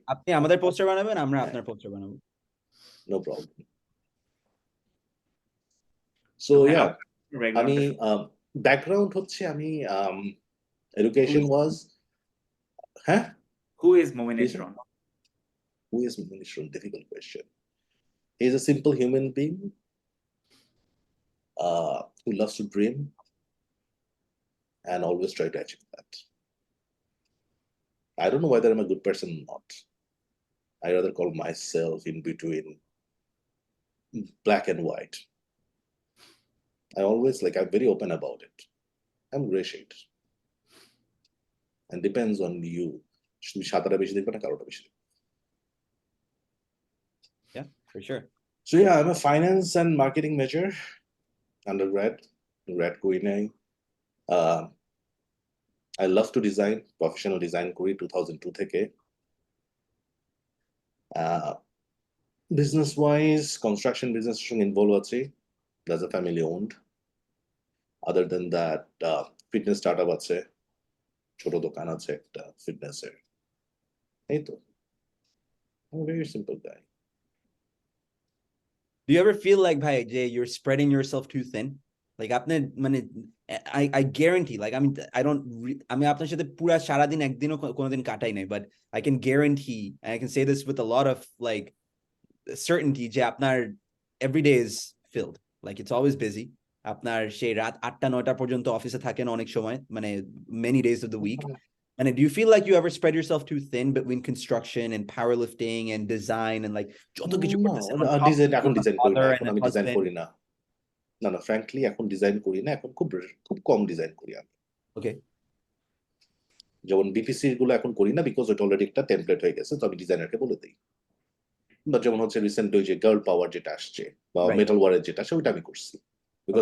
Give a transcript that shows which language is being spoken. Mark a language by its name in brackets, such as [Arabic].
[Bangla] আপনি আমাদের পোস্টার বানাবেন, আমরা হ্যাঁ, আপনার পোস্টার বানাবো। [English] No problem. [Bangla] তো সো ভাই ইয়া, আপনার আমি ব্যাকগ্রাউন্ডটা ব্যাকগ্রাউন্ড হচ্ছে আমি এডুকেশন ওয়াজ, হ্যাঁ, [English] Who is Momin please, ইসরন? who is Manish? Difficult question. He is a simple human being who loves to dream and always try to achieve that. I don't know whether I'm a good person or not. I rather call myself in between black and white. I always like, I'm very open about it. I'm gray shade. And depends on you. [Bangla] তুমি সাদাটা বেশি দেখবে না কালোটা বেশি দেখবে। [English] Yeah, for sure. So yeah, I'm a finance and marketing major, undergrad, grad [Bangla] করি নাই। [English] I love to design, professional design [Bangla] করি 2002 থেকে। [English] Business wise, construction business [Bangla] সঙ্গে involved আছি, [English] that's a family owned. Other than that, fitness startup [Bangla] আছে, ছোট দোকান আছে একটা [English] fitness এর। [Bangla] এই তো, [English] I'm a very simple guy. Do you ever feel like, bhai, Jay, you're spreading yourself too thin? Like, [Bangla] আপনি মানে [English] I guarantee, like, I don't, [Bangla] আমি আপনার সাথে পুরা সারাদিন একদিনও কোনোদিন কাটাই নাই, [English] but I can guarantee, and I can say this with a lot of like certainty, [Bangla] যে আপনার [English] every day is filled. Like, it's always busy. [Bangla] আপনার সেই রাত 8টা-9টা পর্যন্ত অফিসে থাকেন অনেক সময়, মানে [English] many days of the week. And do you feel like you ever spread yourself too thin between construction and powerlifting and design and like [Bangla] যত কিছু করতেছেন [English] on top of [Bangla] এখন [English] being a [Bangla] ডিজাইন করি না, [English] father [Bangla] এখন [English] and a [Bangla] আমি design [English] husband? [Bangla] করি না। না না, frankly এখন ডিজাইন করি না, এখন খুব কম ডিজাইন করি আমি। [English] Okay. [Bangla] যেমন বিপিসি গুলো এখন করি না, বিকজ ওটা অলরেডি একটা টেমপ্লেট হয়ে গেছে, তো আমি ডিজাইনারকে বলে দিই। বা যেমন হচ্ছে রিসেন্ট ওই যে গার্ল পাওয়ার যেটা আসছে বা [English] Right. [Bangla] মেটাল ওয়ারের যেটা আসছে, ওইটা আমি করছি, বিকজ